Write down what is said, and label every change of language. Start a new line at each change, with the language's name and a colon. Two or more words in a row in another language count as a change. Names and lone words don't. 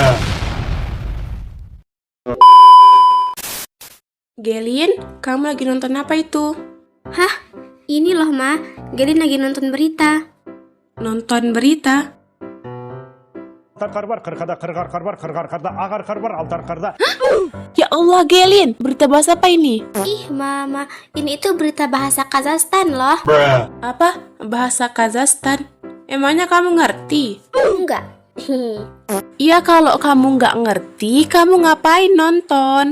Indonesian: Gelin, kamu lagi nonton apa itu? Hah? Ini loh Ma, Gelin lagi nonton berita. Nonton berita?
Kazakh: Қар бар, қырқада, қырғар қар бар, қырғар қарда, ағар қар бар, алтар қарда.
Indonesian: Ya Allah Gelin, berita bahasa apa ini? Ih Mama, ini itu berita bahasa Kazakhstan loh. Apa? Bahasa Kazakhstan? Emangnya kamu ngerti? Enggak. Iya kalau kamu nggak ngerti, kamu ngapain nonton?